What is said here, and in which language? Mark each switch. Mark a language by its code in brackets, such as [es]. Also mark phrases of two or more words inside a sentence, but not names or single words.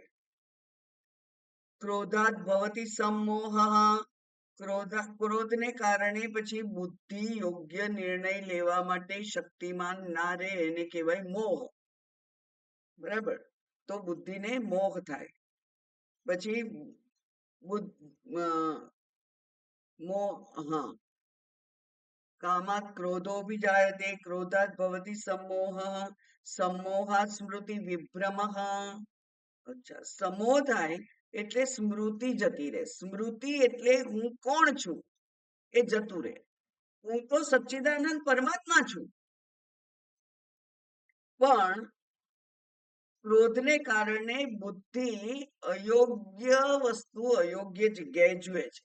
[sa] क्रोधात् भवति सम्मोह, [gu] ક્રોધને કારણે પછી બુદ્ધિ યોગ્ય નિર્ણય લેવા માટે શક્તિમાન ના રહે, એને કહેવાય મોહ. બરાબર? તો બુદ્ધિને મોહ થાય. [sa] પછી कामात् क्रोधो विजायते, क्रोधात् भवति सम्मोह, सम्मोहात् स्मृति विभ्रमः. [gu] અચ્છા, સમોહ થાય એટલે સ્મૃતિ જતી રહે. સ્મૃતિ એટલે હું કોણ છું એ જતું રહે. હું તો સચ્ચિદાનંદ પરમાત્મા છું, પણ ક્રોધને કારણે બુદ્ધિ અયોગ્ય વસ્તુ અયોગ્ય જગ્યાએ જુએ છે.